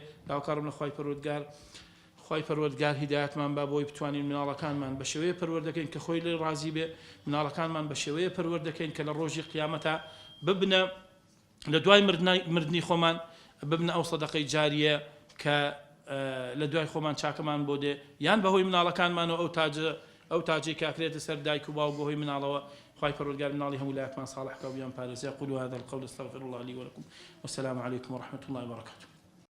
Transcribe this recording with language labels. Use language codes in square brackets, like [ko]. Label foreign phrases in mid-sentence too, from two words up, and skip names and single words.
[ckb] داواکارم لە خوای پەروەردگار خوای پەروەردگار هیدایەتمان با بۆی بتوانین مناڵەکانمان بە شێوەیە پەروەردەکەین کە خۆی لێ ڕازی بێ مناڵەکانمان بە شێوەیە پەروەردەکەین کە لە ڕۆژی قیامەتە ببنە لە دوای مردنی خۆمان ببنە ئەو سەدەقەی جاریە کە لە دوای خۆمان چاکەمان بۆ دێ یان بەهۆی مناڵەکانمانەوە ئەو تاجەی کاکرێتە سەر دایک و باوک بەهۆی مناڵەوە. خوای پەروەردگار مناڵی هەموو لایەکمان ساڵح کە و بیان پارێزە. [ar] قولوا هذا القول استغفر الله لي ولكم والسلام عليكم ورحمة الله وبركاته.